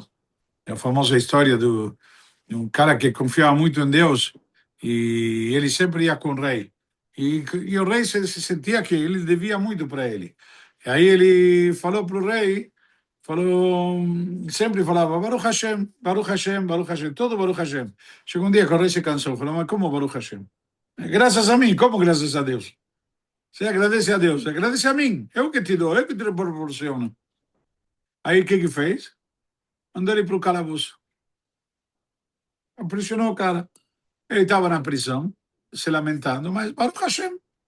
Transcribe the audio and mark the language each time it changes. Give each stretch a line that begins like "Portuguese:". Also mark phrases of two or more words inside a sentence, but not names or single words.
Portuguese: É a famosa história de um cara que confiava muito em Deus e ele sempre ia com o rei. E o rei se sentia que ele devia muito para ele. E aí ele falou para o rei, sempre falava
Hebrew: ברוך השם, ברוך השם, ברוך השם,
Portuguese: todo
Hebrew: ברוך השם.
Portuguese: Chegou um dia que o rei se cansou, falou, mas como
Hebrew: ברוך השם?
Portuguese: Graças a mim, como graças a Deus? Você agradece a Deus, agradece a mim, eu que te dou, eu que te proporciono. Aí o que fez? Mandou ele para o calabouço. Aprisionou o cara. Ele estava na prisão, se lamentando, mas
Hebrew: ברוך השם.